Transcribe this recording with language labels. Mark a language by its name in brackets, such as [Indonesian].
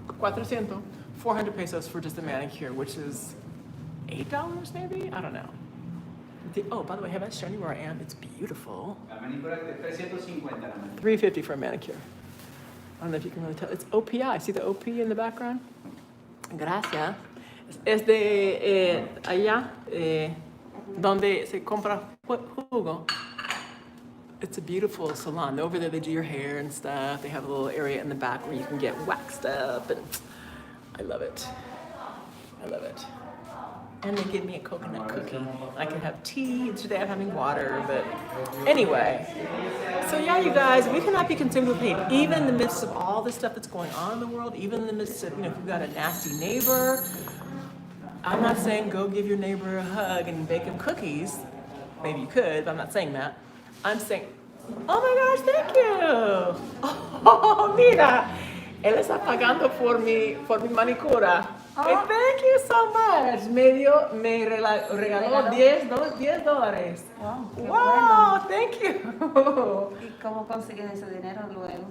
[English] 400. 400 pesos for just a manicure, which is $8 maybe? I don't know. Oh, by the way, have I shown you where I am? It's beautiful. [Spanish] La manicura es 350 la manicura. [English] $350 for a manicure. I don't know if you can really tell. It's OPI. See the OP in the background? [Spanish] Gracias. Es de allá, donde se compra jugo. [English] It's a beautiful salon. Over there, they do your hair and stuff. They have a little area in the back where you can get waxed up, and I love it. I love it. And they give me a coconut cookie. I can have tea. Today I'm having water, but anyway. So yeah, you guys, we cannot be consumed with hate. Even in the midst of all the stuff that's going on in the world, even in the midst of, if you've got a nasty neighbor, I'm not saying go give your neighbor a hug and bake him cookies. Maybe you could, but I'm not saying that. I'm saying, oh my gosh, thank you. [Spanish] Oh, mira, él está pagando por mi manicura. [English] Hey, thank you so much. [Spanish] Me regaló $10. Wow, qué [English] Wow, thank you. [Spanish] bueno. ¿Y cómo consigues ese dinero luego?